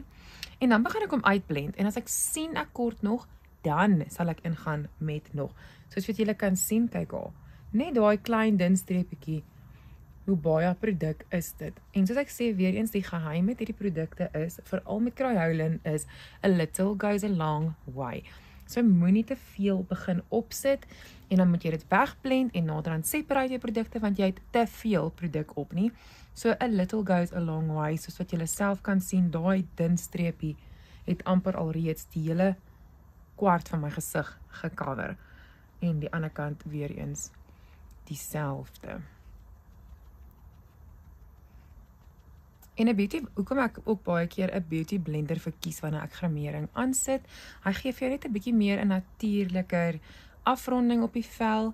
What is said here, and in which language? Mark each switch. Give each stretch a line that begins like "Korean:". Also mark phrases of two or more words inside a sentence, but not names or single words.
Afrikaans: En dan begin ek hom uitblend, en as ek sien ek kort nog, dan sal ek ingaan met nog. Soos wat julle kan sien, kyk al, net daai klein dun streepietjie, hoe baie produk is dit. En soos ek sê, weer eens, die geheim met hierdie produkte is, veral met Crayolan, is
English: a little goes a long way.
Afrikaans: So moenie te veel begin opsit, en dan moet jy dit wegblend, en naderhand separate jy produkte, want jy het te veel produk op nie.
English: So a little goes a long way,
Afrikaans: soos wat julle self kan sien, daai dun streepie het amper al reeds die hele kwart van my gesig gecover. En die ander kant weer eens dieselfde. En 'n beauty, hoekom ek ook baie keer 'n
English: beauty blender
Afrikaans: verkies wanneer ek gremering aansit, hy gee vir jou net 'n bietjie meer 'n natuurliker afronding op die vel.